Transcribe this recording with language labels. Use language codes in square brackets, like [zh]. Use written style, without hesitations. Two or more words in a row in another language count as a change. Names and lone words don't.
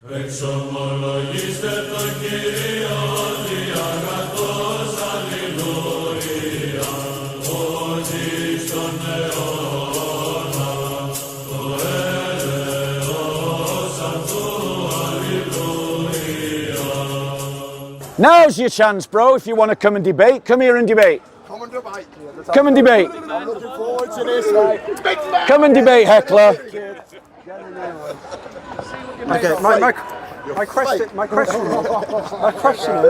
[el] Εξομολογήστε το Κύριο διαγατός αλληλούια, ότι στον αιώνα το έλεος αυτού αλληλούια. [en] Now's your chance, bro, if you want to come and debate. Come here and debate. Come and debate. Come and debate. I'm looking forward to this, mate. Big man. Come and debate, heckler. Okay, my question is,